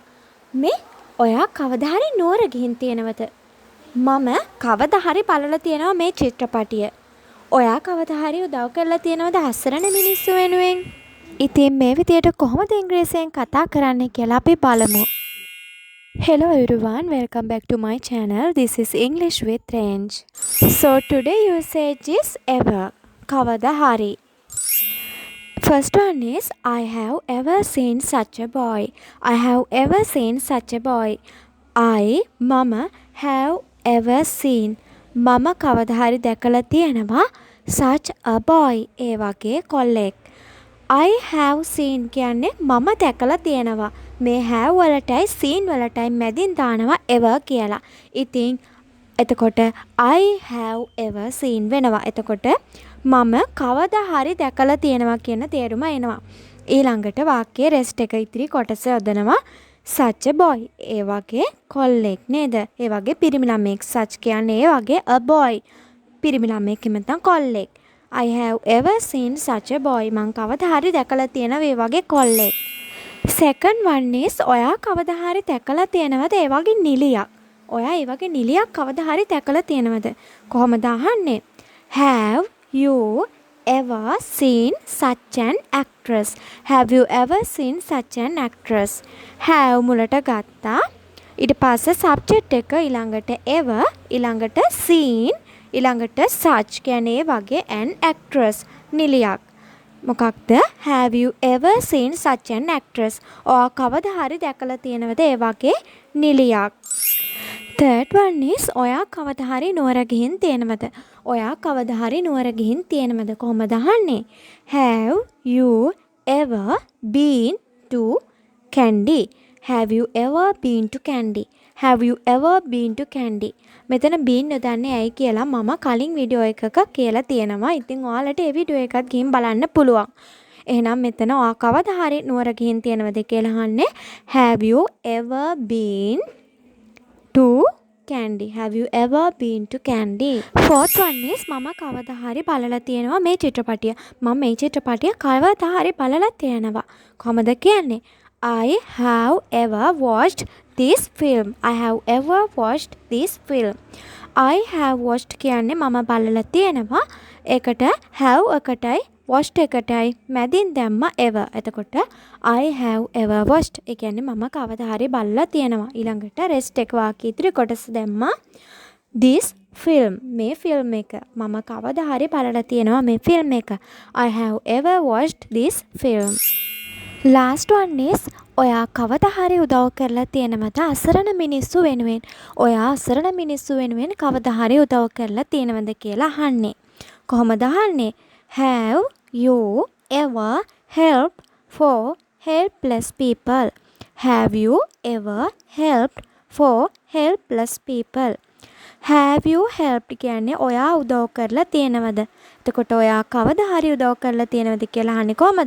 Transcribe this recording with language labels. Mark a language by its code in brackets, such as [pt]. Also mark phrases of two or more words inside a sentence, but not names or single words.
[si] මේ ඔයා කවදා හරි නුවර ගිහින් තියෙනවද? මම කවදා හරි බලලා තියෙනවා මේ චිත්‍රපටිය. ඔයා කවදා හරි උදව් කරලා තියෙනවද අසරණ මිනිස්සු වෙනුවෙන්? ඉතින් මේ විදියට කොහොමද ඉංග්‍රීසියෙන් කතා කරන්නේ කියලා අපි බලමු. [en] Hello everyone, welcome back to my channel. This is English with Range. So today usage is ever. [si] කවදා හරි. [en] First one is I have ever seen such a boy. I have ever seen such a boy. Mama have ever seen. [si] Mama කවදා හරි දැකලා තියෙනවා [en] such a boy. [si] ඒ වගේ කොල්ලෙක්. [en] I have seen [si] කියන්නේ මම දැකලා තියෙනවා. මේ have වලටයි seen වලටයි මැදින් දානවා ever කියලා. ඉතින් එතකොට I have ever seen වෙනවා. එතකොට මම කවදා හරි දැකලා තියෙනවා කියන තේරුම එනවා. ඊළඟට වාක්‍යයේ rest එක ඉතිරි කොටස යොදනවා [en] such a boy. [si] ඒ වගේ කොල්ලෙක් නේද? ඒ වගේ පිරිමි ළමෙක්. such කියන්නේ ඒ වගේ [en] a boy. [si] පිරිමි ළමෙක් නැත්නම් කොල්ලෙක්. [en] I have ever seen such a boy. [si] මං කවදා හරි දැකලා තියෙනවා ඒ වගේ කොල්ලෙක්. [en] Second one is [si] ඔයා කවදා හරි දැකලා තියෙනවද ඒ වගේ නිලියක්? ඔයා ඒ වගේ නිලියක් කවදා හරි දැකලා තියෙනවද? කොහොමද අහන්නේ? [en] Have you ever seen such an actress? Have you ever seen such an actress? [si] Have මුලට ගත්තා. ඊට පස්සේ subject එක ඊළඟට ever ඊළඟට seen ඊළඟට such කියන්නේ වගේ [en] an actress [si] නිලියක්. මොකක්ද? [en] Have you ever seen such an actress? [si] ඔයා කවදා හරි දැකලා තියෙනවද ඒ වගේ නිලියක්? [en] Third one is [si] ඔයා කවදා හරි නුවර ගිහින් තියෙනවද? ඔයා කවදා හරි නුවර ගිහින් තියෙනවද? කොහොමද අහන්නේ? [en] Have you ever been to Kandy? Have you ever been to Kandy? Have you ever been to Kandy? [si] මෙතන been යොදන්නේ ඇයි කියලා මම කලින් වීඩියෝ එකක කියලා තියෙනවා. ඉතින් ඔයාලට ඒ වීඩියෝ එකත් ගිහින් බලන්න පුළුවන්. එහෙනම් මෙතන ඔයා කවදා හරි නුවර ගිහින් තියෙනවද කියලා අහන්නේ [en] Have you ever been to Kandy? Have you ever been to Kandy? Fourth one is [si] මම කවදා හරි බලලා තියෙනවා මේ චිත්‍රපටිය. මම මේ චිත්‍රපටිය කවදා හරි බලලා තියෙනවා. කොහොමද කියන්නේ? [en] I have ever watched this film. I have ever watched this film. I have watched [si] කියන්නේ මම බලලා තියෙනවා. ඒකට have එකටයි watched එකටයි මැදින් දැම්ම ever. [en] එතකොට I have ever watched. [si] ඒ කියන්නේ මම කවදා හරි බලලා තියෙනවා. ඊළඟට rest එක වාක්‍ය ඉදිරි කොටස දැම්මා. [en] This film. [si] මේ film එක මම කවදා හරි බලලා තියෙනවා මේ film එක. [en] I have ever watched this film. Last one is [si] ඔයා කවදා හරි උදව් කරලා තියෙනවද අසරණ මිනිස්සු වෙනුවෙන්? ඔයා අසරණ මිනිස්සු වෙනුවෙන් කවදා හරි උදව් කරලා තියෙනවද කියලා අහන්නේ. කොහොමද අහන්නේ? [en] Have you ever helped for helpless people? Have you ever helped for helpless people? Have you helped [si] කියන්නේ ඔයා උදව් කරලා තියෙනවද? එතකොට ඔයා කවදා හරි උදව් කරලා තියෙනවද කියලා අහන්නේ කොහමද?